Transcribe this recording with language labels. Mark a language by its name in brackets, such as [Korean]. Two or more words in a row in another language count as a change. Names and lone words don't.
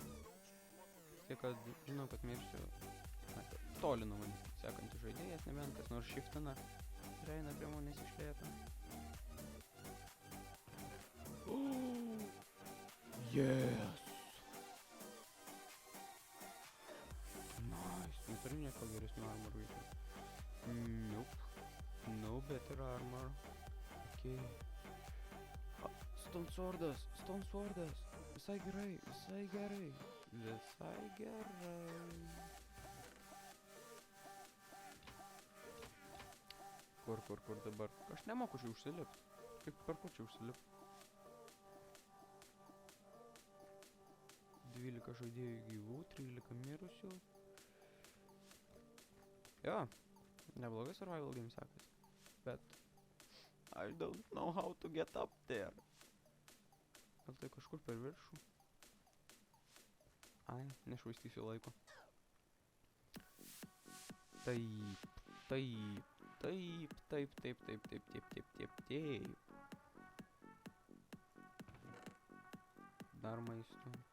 [Lithuanian] Tiek, kad žinau, kad mirsiu toli nuo manęs sekantis žaidėjas, nebent kas nors shiftina ir eina prie manęs iš lėto. Yes! Nice! Neturiu nieko geresnio armorų iki. [English] Nope. No better armor. [Lithuanian] Ok. Stone Swordas! Visai gerai. Kur dabar? Aš nemoku čia užsilipti. Kaip per kur čia užsilipti? 12 žaidėjų gyvų, 13 mirusių. Jo, neblogai [English] survival game [Lithuanian] sekasi. [English] Bet I don't know how to get up there. [Lithuanian] Gal tai kažkur per viršų? Ai, nešvaistysiu laiko. Taip. Dar maisto.